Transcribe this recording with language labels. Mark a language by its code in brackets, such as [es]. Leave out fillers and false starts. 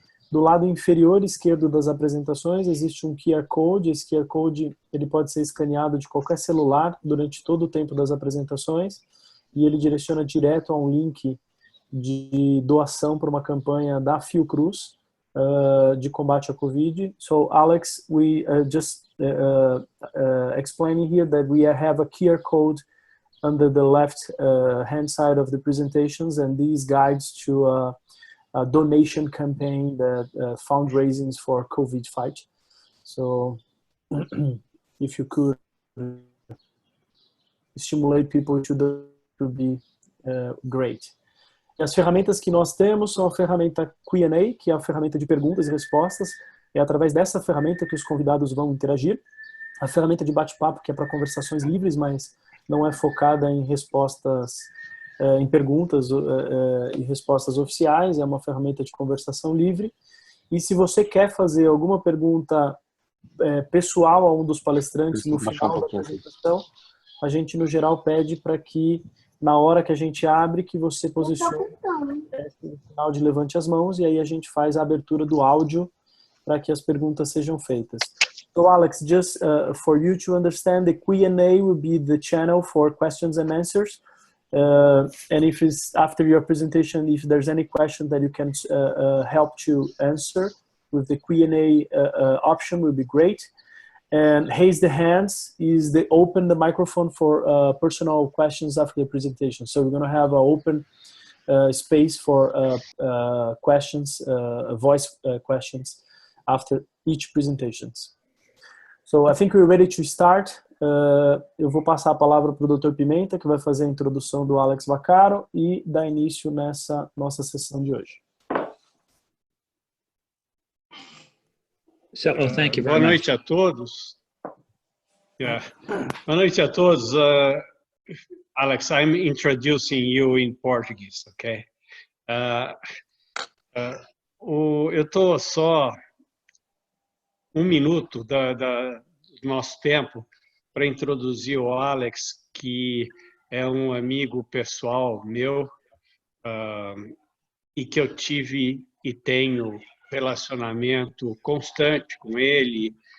[pt] Do lado inferior esquerdo das apresentações existe um QR Code. Esse QR Code ele pode ser escaneado de qualquer celular durante todo o tempo das apresentações e ele direciona direto a um link de doação para uma campanha da Fiocruz de combate à Covid. [en] So Alex, we just explaining here that we have a QR code under the left hand side of the presentations, and these guides to a donation campaign that fundraising for COVID fight. So if you could stimulate people to be great. [pt] E as ferramentas que nós temos são a ferramenta Q&A, que é a ferramenta de perguntas e respostas. É através dessa ferramenta que os convidados vão interagir. A ferramenta de bate-papo, que é para conversações livres, mas não é focada em respostas, em perguntas e respostas oficiais. É uma ferramenta de conversação livre. E se você quer fazer alguma pergunta pessoal a um dos palestrantes no final da apresentação, a gente, no geral, pede para que na hora que a gente abre, que você posicione o sinal de levante as mãos, e aí a gente faz a abertura do áudio para que as perguntas sejam feitas. [en] So Alex, just for you to understand, the Q&A will be the channel for questions and answers. And if it's after your presentation, if there's any question that you can help to answer with the Q&A option, will be great. And raise the hands is the open the microphone for personal questions after the presentation. So we're going to have an open space for questions, voice questions after each presentations. So I think we're ready to start. [pt] Eu vou passar a palavra para o Dr. Pimenta, que vai fazer a introdução do Alex Vaccaro e dar início nessa nossa sessão de hoje. [en] So, thank you very much. [pt] Boa noite a todos. Boa noite a todos. [en] Alex, I'm introducing you in Portuguese, okay? [pt] Eu estou só um minuto do nosso tempo para introduzir o Alex, que é um amigo pessoal meu e que eu tive e tenho relacionamento constante com ele.